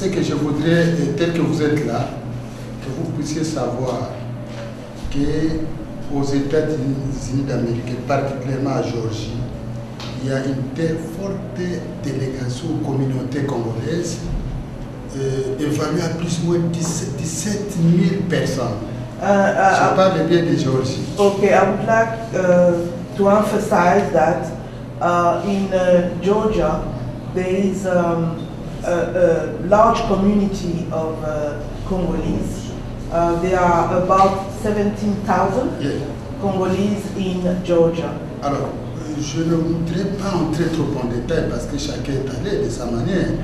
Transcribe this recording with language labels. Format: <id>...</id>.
<fr>Ce que je voudrais, tel que vous êtes là, que vous puissiez savoir qu'aux États-Unis d'Amérique, et particulièrement à Georgie, il y a une telle forte délégation communauté congolaise, évaluée à plus ou moins 17 000 personnes. Je parle bien de Georgie.</fr> <en>Okay, I would like to emphasize that in Georgia, there is a large community of Congolese. There are about 17,000 Congolese in Georgia.</en> <fr>Alors, je ne voudrais pas entrer trop en détail parce que chacun est allé de sa manière.</fr>